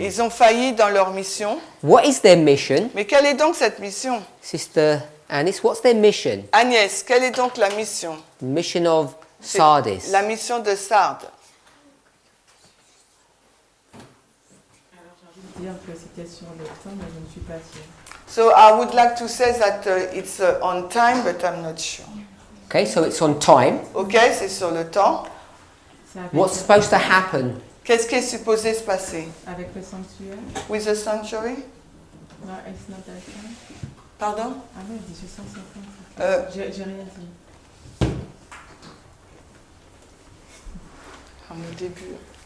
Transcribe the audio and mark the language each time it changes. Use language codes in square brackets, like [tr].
[fr] Ils ont failli dans leur mission. [en] What is their mission? [fr] Mais quelle est donc cette mission? [en] Sister Anis, what's their mission? [fr] Agnès, quelle est donc la mission? [en] The mission of [fr] C'est [en] Sardis. [fr] la mission de Sardes. Alors j'ai envie de dire que c'était sur le temps, mais je ne suis pas sûre. [en] So I would like to say that it's on time, but I'm not sure. Okay, so it's on time. [fr] Ok, c'est sur le temps. C'est avec, [en] What's supposed to happen? [fr] Qu'est-ce qui est supposé se passer? avec le sanctuaire? [en] With the sanctuary? Non, it's not that time. [fr] Pardon? Ah ouais, 1850. J'ai rien dit. Au début.